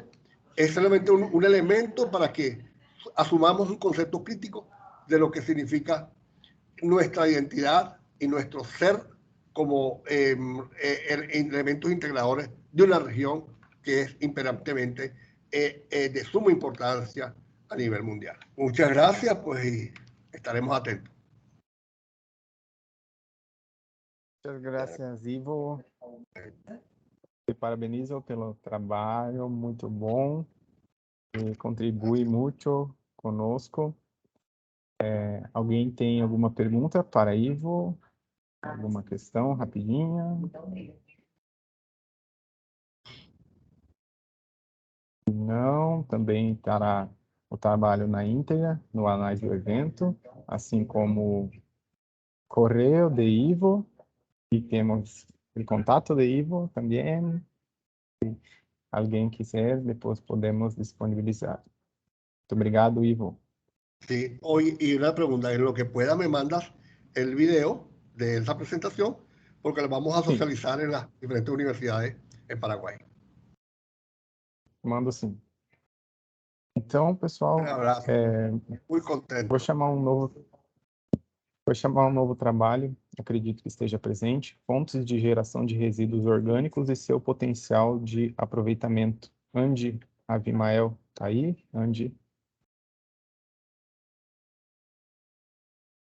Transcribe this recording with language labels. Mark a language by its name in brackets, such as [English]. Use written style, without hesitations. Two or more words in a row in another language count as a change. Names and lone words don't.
[Spanish] Es solamente un elemento para que asumamos un concepto crítico de lo que significa nuestra identidad y nuestro ser como elementos integradores de una región que es imperantemente de suma importancia a nivel mundial. Muchas gracias, pues, y estaremos atentos. Muchas gracias, Ivo. [Portuguese] Te parabenizo pelo trabalho, muito bom. E contribui muito conosco. Alguém tem alguma pergunta para Ivo? Alguma questão rapidinha? Não, também estará o trabalho na íntegra, no análise do evento, assim como o correio de Ivo, e temos o contato de Ivo também. Se alguém quiser, depois podemos disponibilizar. Muito obrigado, Ivo. [Spanish] Sí, hoy, y una pregunta, en lo que pueda me mandas el video de esa presentación, porque lo vamos a socializar en las diferentes universidades en Paraguay. [Portuguese] Mando sim. Então, pessoal, [Spanish] Un abrazo. Muy contento. [Portuguese] vou chamar um novo trabalho, acredito que esteja presente, fontes de geração de resíduos orgânicos e seu potencial de aproveitamento. Andy Avimael está aí? Andy?